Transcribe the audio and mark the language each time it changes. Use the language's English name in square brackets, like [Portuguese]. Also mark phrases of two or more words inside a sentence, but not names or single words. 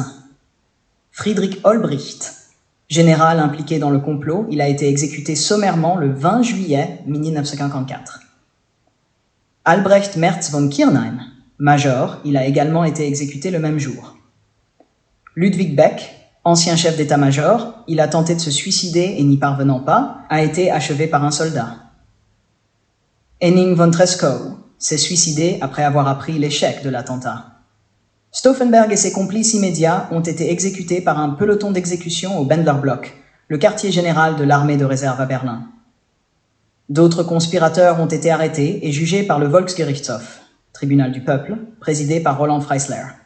[French] Friedrich Olbricht, général impliqué dans le complot, il a été exécuté sommairement le 20 juillet 1944. Albrecht Merz von Kirchheim, major, il a également été exécuté le même jour. Ludwig Beck, ancien chef d'état-major, il a tenté de se suicider et n'y parvenant pas, a été achevé par un soldat. Henning von Treschow s'est suicidé après avoir appris l'échec de l'attentat. Stauffenberg et ses complices immédiats ont été exécutés par un peloton d'exécution au Bendlerblock, le quartier général de l'armée de réserve à Berlin. D'autres conspirateurs ont été arrêtés et jugés par le Volksgerichtshof, tribunal du peuple, présidé par Roland Freisler.